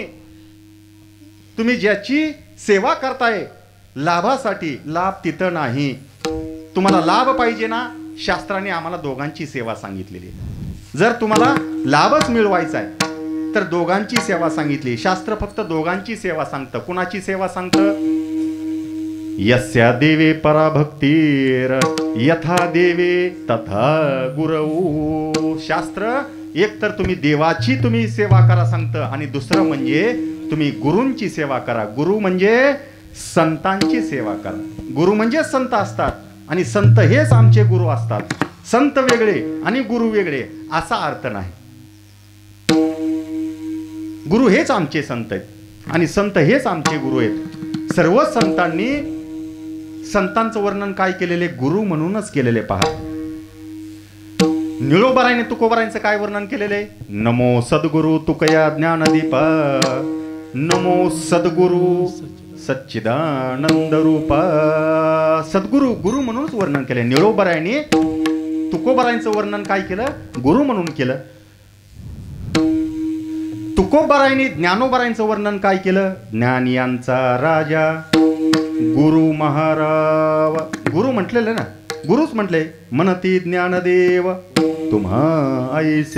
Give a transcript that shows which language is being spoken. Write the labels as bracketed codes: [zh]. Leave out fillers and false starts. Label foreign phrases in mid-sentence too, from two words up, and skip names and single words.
[mr] तुम्ही ज्याची सेवा करताय लाभासाठी, लाभ तिथं नाही. तुम्हाला लाभ पाहिजे ना, शास्त्राने आम्हाला दोघांची सेवा सांगितलेली आहे. जर तुम्हाला लाभच मिळवायचा आहे तर दोघांची सेवा सांगितली. शास्त्र फक्त दोघांची सेवा सांगतं. कुणाची सेवा सांगतं? [sa] यस्या देवे पराभक्तीर यथा देवे तथा गुरऊ. [mr] शास्त्र एक तर तुम्ही देवाची तुम्ही सेवा करा सांगतं, आणि दुसरं म्हणजे तुम्ही गुरूंची सेवा करा. गुरु म्हणजे संतांची सेवा करा. गुरु म्हणजे संत असतात आणि संत हेच आमचे गुरु असतात. संत वेगळे आणि गुरु वेगळे असा अर्थ नाही. गुरु हेच आमचे संत आहेत आणि संत हेच आमचे गुरु आहेत. सर्व संतांनी संतांचं वर्णन काय केलेले? गुरु म्हणूनच केलेले. पहा, निळोबरायने तुकोबरायांचं काय वर्णन केलेले? नमो सद्गुरु तुकया ज्ञानदीपा, नमो सद्गुरु सच्चिदानंद रूपा. सद्गुरु, गुरु म्हणूनच वर्णन केले. निळोबरायने तुकोबरायांचं वर्णन काय केलं? गुरु म्हणून केलं. तुकोबरायांनी ज्ञानोबरायांचं वर्णन काय केलं? ज्ञानियांचा राजा गुरु महाराव. गुरु म्हटलेलं ना, गुरुच म्हटले. मनती ज्ञानदेव तुम्हा ऐसे.